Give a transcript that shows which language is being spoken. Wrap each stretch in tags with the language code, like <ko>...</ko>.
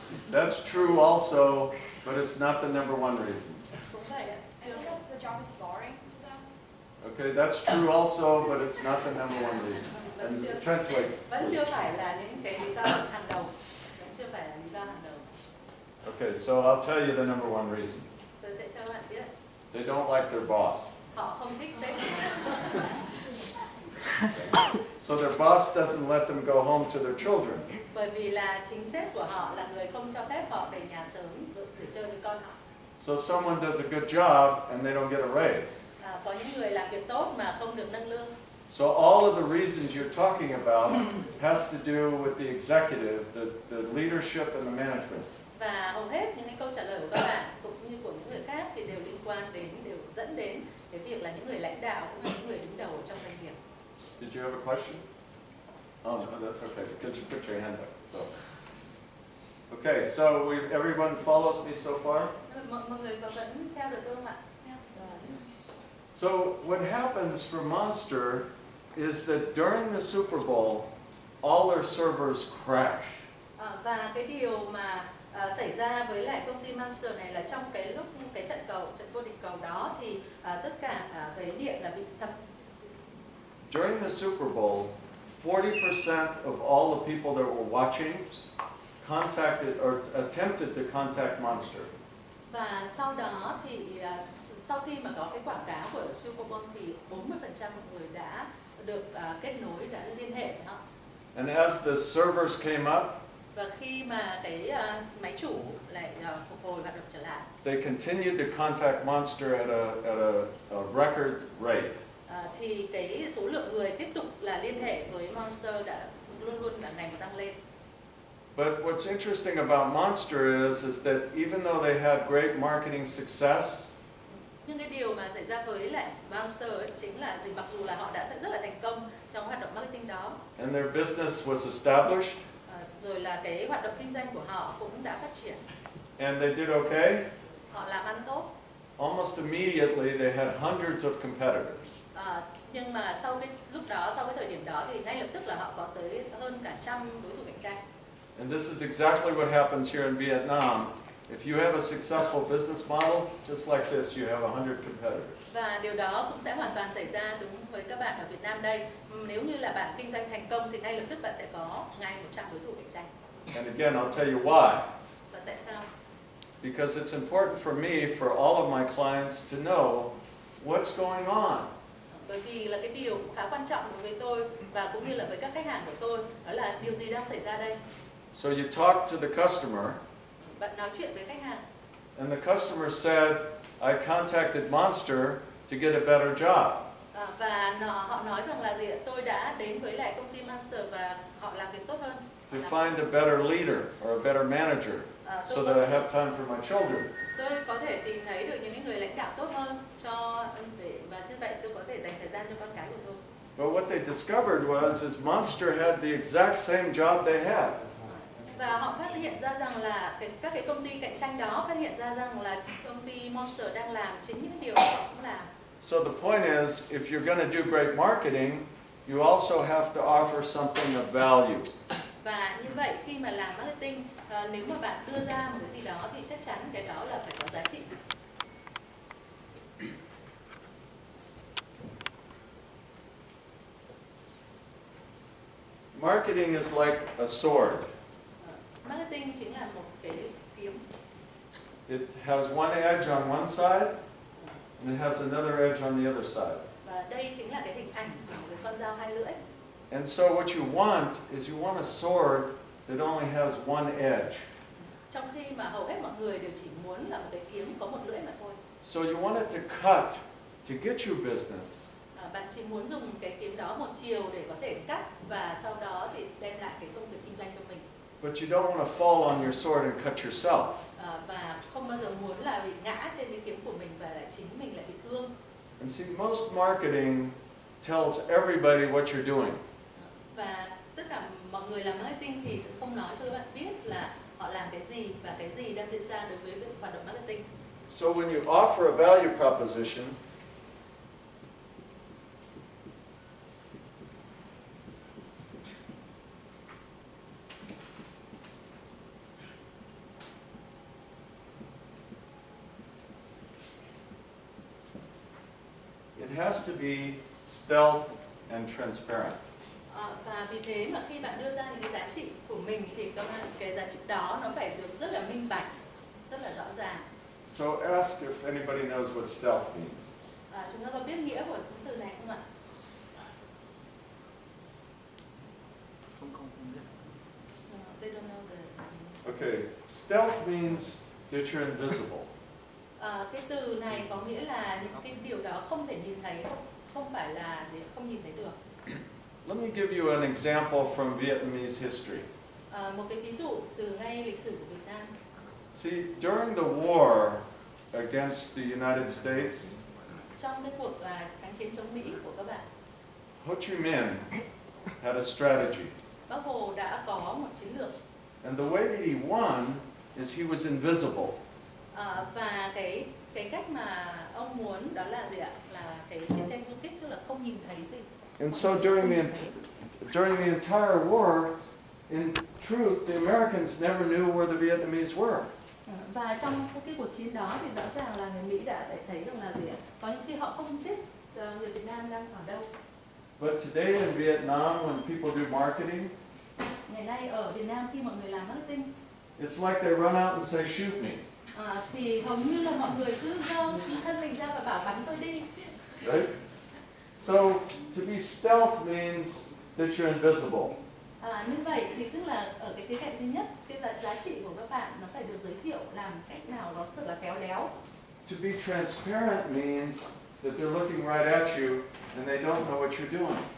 <en>That's true also, but it's not the number one reason.</en> <vi>Cũng vậy ạ.</vi> <en>Because the job is boring to them. Okay, that's true also, but it's not the number one reason. And translate.</en> <vi>Vẫn chưa phải là những cái lý do hàng đầu. Vẫn chưa phải là lý do hàng đầu.</vi> <en>Okay, so I'll tell you the number one reason.</en> <vi>Tôi sẽ cho bạn biết.</vi> <en>They don't like their boss.</en> <vi>Họ không thích sếp của mình.</vi> <en>So their boss doesn't let them go home to their children.</en> <vi>Bởi vì là chính sếp của họ là người không cho phép họ về nhà sớm để chơi với con họ.</vi> <en>So someone does a good job and they don't get a raise.</en> <vi>Có những người làm việc tốt mà không được nâng lương.</vi> <en>So all of the reasons you're talking about has to do with the executive, the leadership and the management.</en> <vi>Và hầu hết những cái câu trả lời của các bạn cũng như của những người khác thì đều liên quan đến, đều dẫn đến cái việc là những người lãnh đạo cũng như những người đứng đầu trong doanh nghiệp.</vi> <en>Did you have a question? Oh, no, that's okay, because you put your hand up. So. Okay, so everyone follows me so far?</en> <vi>Mọi người có vẫn theo được tôi không ạ?</vi> <en>So what happens for Monster is that during the Super Bowl, all their servers crash.</en> <vi>Và cái điều mà xảy ra với lại công ty Monster này là trong cái lúc cái trận vô địch cầu đó thì tất cả cái điện là bị sập.</vi> <en>During the Super Bowl, 40% of all the people that were watching contacted or attempted to contact Monster.</en> <vi>Và sau đó thì sau khi mà có cái quảng cáo của Super Bowl thì 40% mọi người đã được kết nối, đã liên hệ với họ.</vi> <en>And as the servers came up,</en> <vi>Và khi mà cái máy chủ lại phục hồi hoạt động trở lại,</vi> <en>they continued to contact Monster at a record rate.</en> <vi>Thì cái số lượng người tiếp tục là liên hệ với Monster đã luôn luôn là ngày một tăng lên.</vi> <en>But what's interesting about Monster is that even though they had great marketing success,</en> <vi>Nhưng cái điều mà xảy ra với lại Monster ấy, chính là gì, mặc dù là họ đã rất là thành công trong hoạt động marketing đó,</vi> <en>and their business was established,</en> <vi>rồi là cái hoạt động kinh doanh của họ cũng đã phát triển,</vi> <en>and they did okay,</en> <vi>họ làm ăn tốt.</vi> <en>almost immediately they had hundreds of competitors.</en> <vi>Nhưng mà sau cái lúc đó, sau cái thời điểm đó thì ngay lập tức là họ có tới hơn cả 100 đối thủ cạnh tranh.</vi> <en>And this is exactly what happens here in Vietnam. If you have a successful business model, just like this, you have 100 competitors.</en> <vi>Và điều đó cũng sẽ hoàn toàn xảy ra đúng với các bạn ở Việt Nam đây. Nếu như là bạn kinh doanh thành công thì ngay lập tức bạn sẽ có ngay 100 đối thủ cạnh tranh.</vi> <en>And again, I'll tell you why.</en> <vi>Và tại sao?</vi> <en>Because it's important for me, for all of my clients to know what's going on.</en> <vi>Bởi vì là cái điều cũng khá quan trọng đối với tôi và cũng như là với các khách hàng của tôi, đó là điều gì đang xảy ra đây.</vi> <en>So you talk to the customer,</en> <vi>Bạn nói chuyện với khách hàng.</vi> <en>and the customer said, I contacted Monster to get a better job.</en> <vi>Và họ nói rằng là gì ạ? Tôi đã đến với lại công ty Monster và họ làm việc tốt hơn.</vi> <en>To find a better leader or a better manager, so that I have time for my children.</en> <vi>Tôi có thể tìm thấy được những người lãnh đạo tốt hơn và như vậy tôi có thể dành thời gian cho con cái của tôi.</vi> <en>But what they discovered is Monster had the exact same job they had.</en> <vi>Và họ phát hiện ra rằng là các cái công ty cạnh tranh đó phát hiện ra rằng là công ty Monster đang làm chính những điều họ cũng làm.</vi> <en>So the point is, if you're going to do great marketing, you also have to offer something of value.</en> <vi>Và như vậy khi mà làm marketing, nếu mà bạn đưa ra một cái gì đó thì chắc chắn cái đó là phải có giá trị.</vi> <en>Marketing is like a sword.</en> <vi>Marketing chính là một cái kiếm.</vi> <en>It has one edge on one side, and it has another edge on the other side.</en> <vi>Và đây chính là cái hình ảnh của một con dao hai lưỡi.</vi> <en>And so what you want is you want a sword that only has one edge.</en> <vi>Trong khi mà hầu hết mọi người đều chỉ muốn là một cái kiếm có một lưỡi mà thôi.</vi> <en>So you want it to cut to get you business.</en> <vi>Bạn chỉ muốn dùng cái kiếm đó một chiều để có thể cắt và sau đó thì đem lại cái công việc kinh doanh cho mình.</vi> <en>But you don't want to fall on your sword and cut yourself.</en> <vi>Và không bao giờ muốn là bị ngã trên cái kiếm của mình và lại chính mình lại bị thương.</vi> <en>And see, most marketing tells everybody what you're doing.</en> <vi>Và tất cả mọi người làm marketing thì sẽ không nói cho các bạn biết là họ làm cái gì và cái gì đang diễn ra đối với hoạt động marketing.</vi> <en>So when you offer a value proposition, it has to be stealth and transparent.</en> <vi>Và vì thế mà khi bạn đưa ra những cái giá trị của mình thì cái giá trị đó nó phải được rất là minh bạch, rất là rõ ràng.</vi> <en>So ask if anybody knows what stealth means.</en> <vi>Chúng ta có biết nghĩa của từ này không ạ? Không biết.</vi> <en>They don't know the... Okay, stealth means that you're invisible.</en> <vi>Cái từ này có nghĩa là những cái điều đó không thể nhìn thấy, không phải là gì, không nhìn thấy được.</vi> <en>Let me give you an example from Vietnamese history.</en> <vi>Một cái ví dụ từ ngay lịch sử của Việt Nam.</vi> <en>See, during the war against the United States,</en> <vi>Trong cái cuộc kháng chiến chống Mỹ của các bạn,</vi> <en>Ho Chi Minh had a strategy.</en> <vi>Bác Hồ đã có một chiến lược.</vi> <en>And the way that he won is he was invisible.</en> <vi>Và cái cách mà ông muốn đó là gì ạ? Là cái chiến tranh du kích, tức là không nhìn thấy gì.</vi> <en>And so during the entire war, in truth, the Americans never knew where the Vietnamese were.</en> <vi>Và trong cái cuộc chiến đó thì rõ ràng là người Mỹ đã thấy rằng là gì ạ? Có những khi họ không biết người Việt Nam đang ở đâu.</vi> <en>But today in Vietnam, when people do marketing,</en> <vi>Ngày nay ở Việt Nam khi mọi người làm marketing,</vi> <en>it's like they run out and say, shoot me.</en> <vi>Thì hầu như là mọi người cứ giơ thân mình ra và bảo bắn tôi đi.</vi> <en>Right? So to be stealth means that you're invisible.</en> <vi>Như vậy thì tức là ở cái khía cạnh thứ nhất, cái giá trị của các bạn nó phải được giới thiệu làm cách nào đó thật là khéo léo.</vi> <en>To be transparent means that they're looking right at you and they don't know what you're doing.</en>